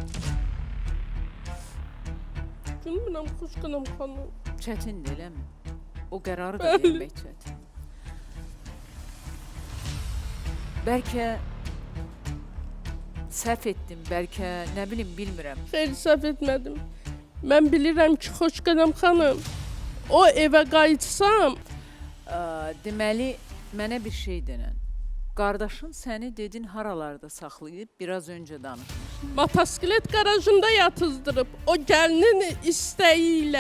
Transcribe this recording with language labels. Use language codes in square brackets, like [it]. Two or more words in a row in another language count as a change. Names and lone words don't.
[az] Gülmürəm, Xoşqanam xanım. [tr] Çetin değil mi? O kararı da [az] Bəli. [tr] vermek çetin. [az] Belki səhv etdim, belki [tr] ne bileyim [az] bilmirəm. Xeyr, səhv etmədim. Mən bilirəm ki, Xoşqanam xanım, o evə qayıtsam, Deməli, mənə bir şey denən. Qardaşın səni dedin haralarda saxlayıb, biraz öncə danışmışdın. motosiklet qarajında yatızdırıb, o gəlinin istəyi ilə.